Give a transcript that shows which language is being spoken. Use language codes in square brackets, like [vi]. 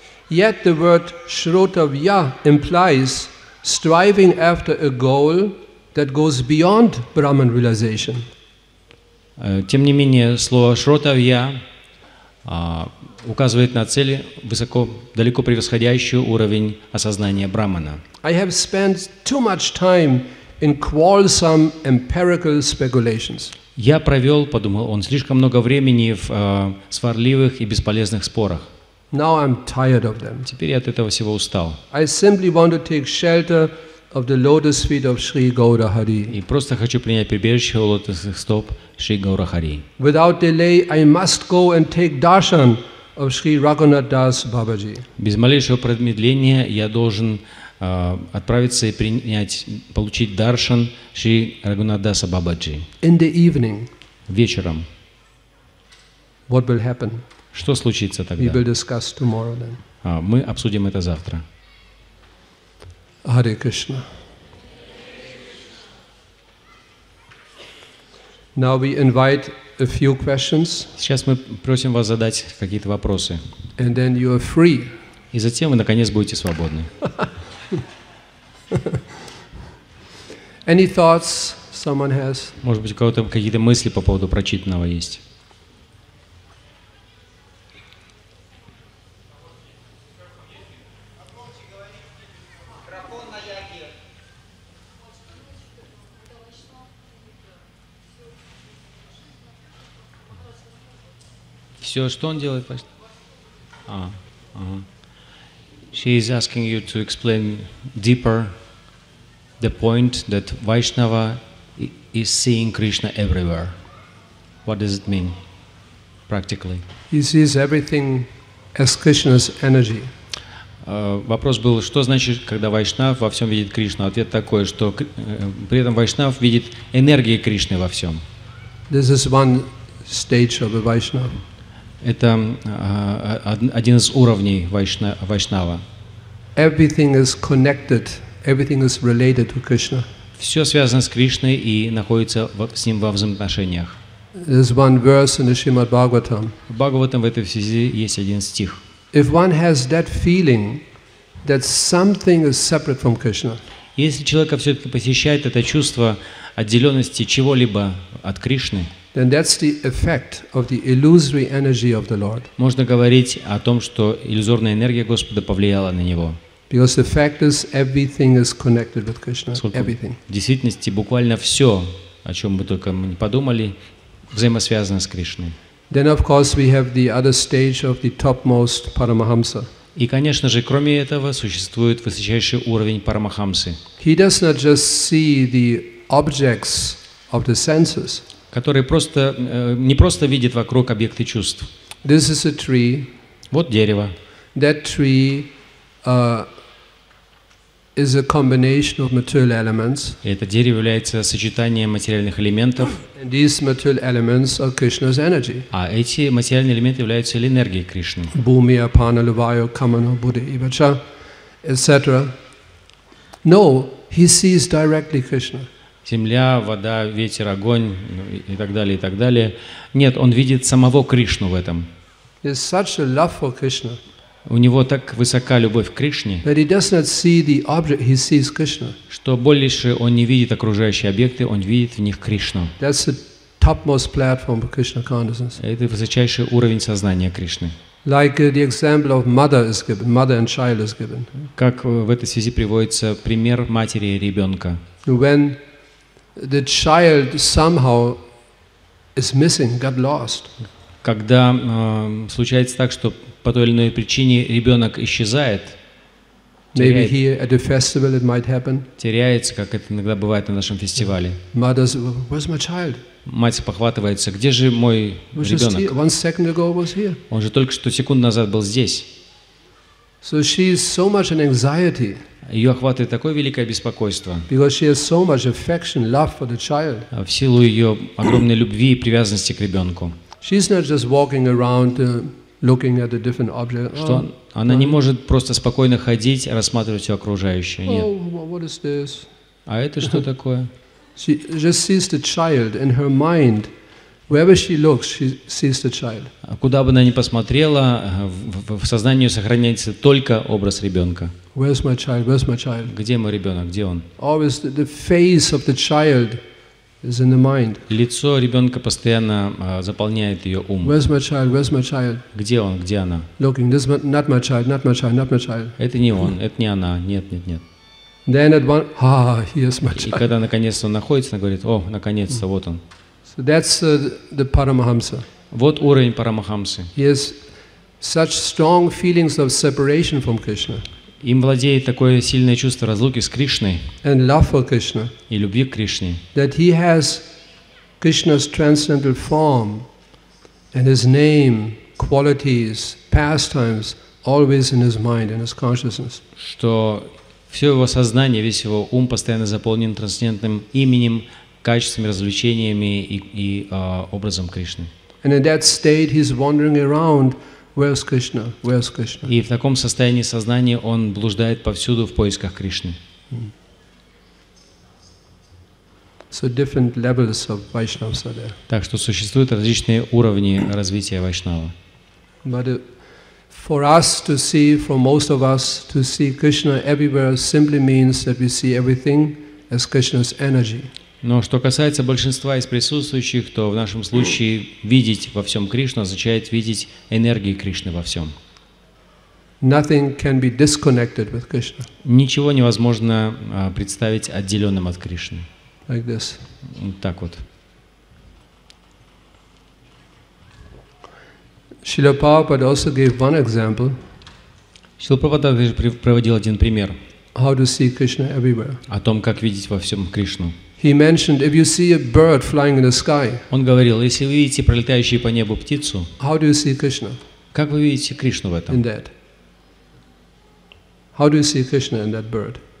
[en] Yet the word shrotavya implies striving after a goal that goes beyond Brahman realization. [ru] Тем не менее, слово «шротавья» указывает на цели, далеко превосходящую уровень осознания Брамана. [en] I have spent too much time in quarrelsome empirical speculations. [ru] Я провел, подумал он, слишком много времени в сварливых и бесполезных спорах. [en] Now I'm tired of them. [ru] Теперь я от этого всего устал. [en] I simply want to take shelter of the lotus feet of Sri Gaura Hari. [ru] И просто хочу принять прибежище у лотосных стоп Шри Гаура Хари. [en] Without delay, I must go and take darshan of Sri Raghunath Das Babaji. [ru] Без малейшего промедления я должен отправиться и получить даршан Шри Рагунат Даса Бабаджи. [en] In the evening, [ru] вечером. [en] What will happen? [ru] Что случится тогда? We will discuss tomorrow then. Мы обсудим это завтра. Харе Кришна. [en] Now we invite a few questions. [ru] Сейчас мы просим вас задать какие-то вопросы. [en] And then you are free. [ru] И затем вы наконец будете свободны. [en] Any thoughts someone has? [ru] Может быть, у кого-то какие-то мысли по поводу прочитанного есть? Все, что он делает? [en] She is asking you to explain deeper the point that Vaishnava is seeing Krishna everywhere. What does it mean practically? He sees everything as Krishna's energy. [ru] Вопрос был, что значит, когда Вайшнав во всем видит Кришну? Ответ такой, что при этом Вайшнав видит энергии Кришны во всем. [en] This is one stage of a Vaishnava. [ru] Это один из уровней Вайшнава. [en] Everything is connected, everything is related to Krishna. [ru] Все связано с Кришной и находится с ним во взаимоотношениях. [en] There's one verse in the Srimad Bhagavatam. [ru] В Бхагаватам в этой связи есть один стих. [en] If one has that feeling that something is separate from Krishna, [ru] если человека все-таки посещает это чувство отделенности чего-либо от Кришны, [en] then that's the effect of the illusory energy of the Lord. [ru] Можно говорить о том, что иллюзорная энергия Господа повлияла на него. [en] Because the fact is, everything is connected with Krishna. Everything. [ru] В действительности буквально все, о чем мы только не подумали, взаимосвязано с Кришной. [en] Then, of course, we have the other stage of the topmost Paramahamsa. [ru] И, конечно же, кроме этого, существует высочайший уровень Парамахамсы. [en] He does not just see the objects of the senses. [ru] Который не просто видит вокруг объекты чувств. [en] This is a tree. [ru] Вот дерево. [en] That tree is a combination of material elements. [ru] И это дерево является сочетанием материальных элементов. [en] And these material elements are Krishna's energy. [ru] А эти материальные элементы являются энергией Кришны. [sa] Bhumi, apana, lavayo, kamano, buddha, ivacha, etc. [en] No, he sees directly Krishna. [ru] Земля, вода, ветер, огонь и так далее, и так далее. Нет, он видит самого Кришну в этом. [en] There's such a love for Krishna. [ru] У него так высока любовь к Кришне, [en] That he does not see the object, he sees Krishna. [ru] что больше он не видит окружающие объекты, он видит в них Кришну. [en] That's the topmost platform for Krishna consciousness. [ru] Это высочайший уровень сознания Кришны. [en] Like the example of mother is given, mother and child is given. [ru] Как в этой связи приводится пример матери и ребенка. [en] When the child somehow is missing, got lost. [ru] Когда случается так, что по той или иной причине ребенок исчезает, [en] Maybe here at the festival it might happen. [ru] теряется, как это иногда бывает на нашем фестивале. [en] Mother's, where's my child? [ru] Мать похватывается, где же мой ребенок? [en] 1 second ago was here. [ru] Он же только что секунду назад был здесь. [en] So she is so much in anxiety. [ru] Ее охватывает такое великое беспокойство. [en] Because she has so much affection, love for the child. [ru] В силу ее огромной любви и привязанности к ребенку. [en] She's not just walking around looking at the different objects. [ru] Что она не может просто спокойно ходить, рассматривать все окружающее. Нет. [en] What is this? [ru] А это что такое? [en] She just sees the child in her mind. Wherever she looks, she sees the child. [ru] Куда бы она ни посмотрела, в сознании ее сохраняется только образ ребенка. [en] Where's my child? Where's my child? [ru] Где мой ребенок? Где он? [en] Always the face of the child is in the mind. [ru] Лицо ребенка постоянно заполняет ее ум. [en] Where's my child? Where's my child? [ru] Где он? Где она? [en] Looking, this is not my child, not my child, not my child. [ru] Это не он, это не она. Нет, нет, нет. [en] Then at one, here's my [ru] И [en] child. [ru] когда наконец-то он находится, она говорит: о, наконец-то, вот он. [en] So that's the Paramahamsa. [ru] Вот уровень Парамахамсы. [en] He has such strong feelings of separation from Krishna [ru] Им владеет такое сильное чувство разлуки с Кришной [en] and love for Krishna [ru] и любви к Кришне, [en] that he has Krishna's transcendental form and his name, qualities, pastimes always in his mind and his consciousness. [ru] что все его сознание, весь его ум постоянно заполнен трансцендентным именем, качествами, развлечениями и образом Кришны. [en] And in that state he's wandering around, where's Krishna, where's Krishna? [ru] И в таком состоянии сознания он блуждает повсюду в поисках Кришны. [en] So different levels of Vaishnavas are there. [ru] Так что существуют различные уровни развития Вайшнава. [en] But for us to see, for most of us, to see Krishna everywhere simply means that we see everything as Krishna's energy. [ru] Но что касается большинства из присутствующих, то в нашем случае видеть во всем Кришну означает видеть энергии Кришны во всем. [en] Nothing can be disconnected with Krishna. [ru] Ничего невозможно представить отделенным от Кришны. [en] Like this. [ru] Вот так вот. [en] Шрила Prabhupada also gave one example. [ru] Шрила Прабхупада также приводил один пример [en] How to see Krishna everywhere. [ru] о том, как видеть во всем Кришну. [en] He mentioned if you see a bird flying in the sky, [ru] Он говорил: если вы видите пролетающую по небу птицу, [en] how do you see Krishna [ru] как вы видите Кришну в [en] in [ru] этом? [en] that? How do you see Krishna in that bird?